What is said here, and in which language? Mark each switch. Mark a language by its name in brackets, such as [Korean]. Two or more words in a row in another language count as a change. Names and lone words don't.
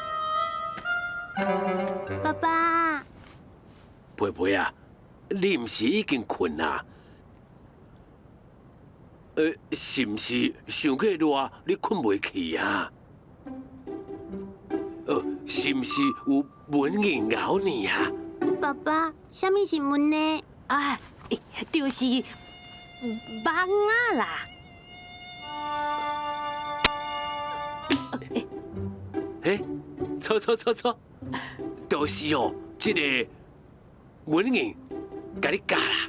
[Min Nan Chinese] 爸爸，培培啊，你毋是已经困啊？是毋是想过热，你困袂去啊？是毋是有蚊蝇咬你啊？爸爸，啥物是蚊呢？哎，就是蚊啊啦。错，就是哦，这个蚊蝇甲你咬啦。